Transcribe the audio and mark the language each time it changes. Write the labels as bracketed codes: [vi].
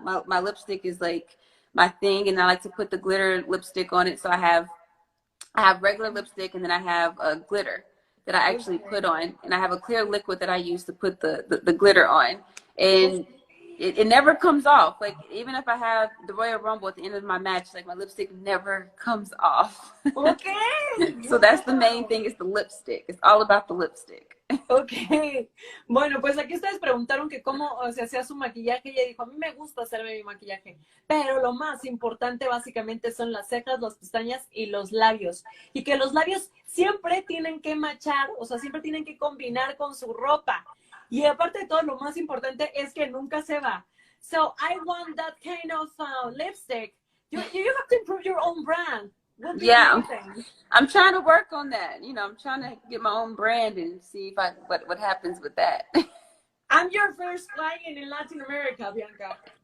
[en] My lipstick is like my thing, and I like to put the glitter lipstick on it. So I have regular lipstick, and then I have a glitter that I actually put on, and I have a clear liquid that I use to put the glitter on, and it never comes off. Like, even if I have the Royal Rumble at the end of my match, like, my lipstick never comes off. Okay. So that's the main thing, is the lipstick. It's all about the lipstick. [es] Ok, bueno, pues aquí ustedes preguntaron que cómo se hacía su maquillaje y ella dijo, a mí me gusta hacerme mi maquillaje, pero lo más importante básicamente son las cejas, las pestañas y los labios, y que los labios siempre tienen que matchar, o sea, siempre tienen que combinar con su ropa, y aparte de todo, lo más importante es que nunca se va. [en] So, I want that kind of lipstick. You have to improve your own brand. Yeah, I'm trying to work on that. You know, I'm trying to get my own brand and see if what happens with that. I'm your first client in Latin America, Bianca.